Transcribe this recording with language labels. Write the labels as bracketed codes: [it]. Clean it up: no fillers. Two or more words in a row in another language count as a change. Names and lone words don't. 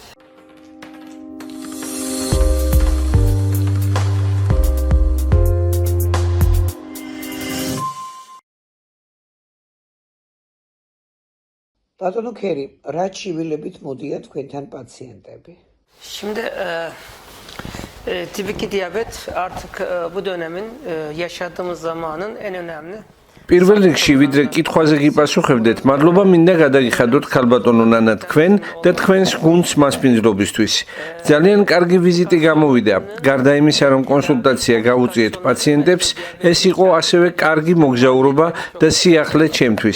[ka] ბატონო ქერი, რა ჩივილებით მოდიან თქვენთან პაციენტები? [tr] Şimdi tip 2 diyabet artık bu dönemin yaşadığımız zamanın en önemli. [ka] პირველ რიგში ვიდრე კითხვაზე გიპასუხებდეთ, მადლობა მინდა გადაგიხადოთ ქალბატონო ნანა თქვენ და თქვენს გუნდს მასპინძლობისთვის. ძალიან კარგი ვიზიტი გამოვიდა. გარდა იმისა, რომ კონსულტაცია გაუწიეთ პაციენტებს, ეს იყო ასევე კარგი მოგზაურობა და სიახლე ჩემთვის.